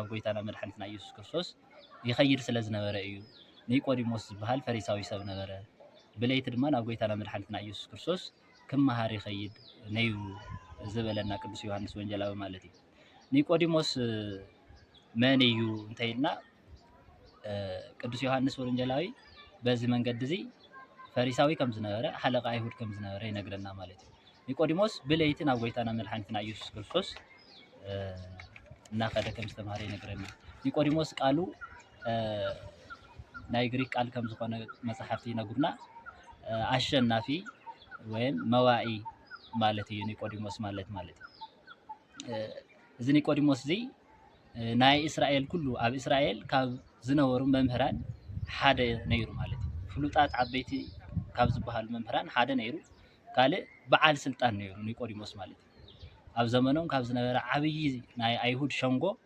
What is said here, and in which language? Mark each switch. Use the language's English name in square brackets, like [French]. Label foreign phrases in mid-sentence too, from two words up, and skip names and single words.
[Tigrinya] ጎይታና መድሓኒትና ኢየሱስ ክርስቶስ ይኸይድ ስለ ዝነበረ እዩ ኒቆዲሞስ ዝበሃል ፈሪሳዊ ሰብ ነበረ። ብለይቲ ድማ ናብ ጎይታና መድሓኒትና ኢየሱስ ክርስቶስ ክመሃር ይኸይድ ነይሩ ዝበለና ቅዱስ ዮሐንስ ወንጌላዊ ማለት እዩ። ኒቆዲሞስ መን እዩ እንተይልና ቅዱስ ዮሐንስ ወንጌላዊ በዚ መንገዲ እዚ ፈሪሳዊ ከም ዝነበረ ሓለቃ አይሁድ ከም ዝነበረ ይነግረና ማለት እዩ። ኒቆዲሞስ ብለይቲ ናብ ጎይታና መድሓኒትና ኢየሱስ ክርስቶስ እናኸደ ከም ዝተምሃረ ይነግረና። ኒቆዲሞስ ቃሉ ናይ ግሪክ ቃል ከም ዝኾነ መጽሓፍቲ ይነግሩና አሸናፊ ወይም መዋኢ ማለት እዩ ኒቆዲሞስ ማለት እዩ። እዚ ኒቆዲሞስ እዚ ናይ እስራኤል ኩሉ ኣብ እስራኤል ካብ ዝነበሩ መምህራን ሓደ ነይሩ ማለት እዩ። ፍሉጣት ዓበይቲ ካብ ዝበሃሉ መምህራን ሓደ ነይሩ። ካልእ በዓል ስልጣን ነይሩ ኒቆዲሞስ ማለት እዩ። ኣብ ዘመኖም ካብ ዝነበረ ዓብይ ናይ አይሁድ ሸንጎ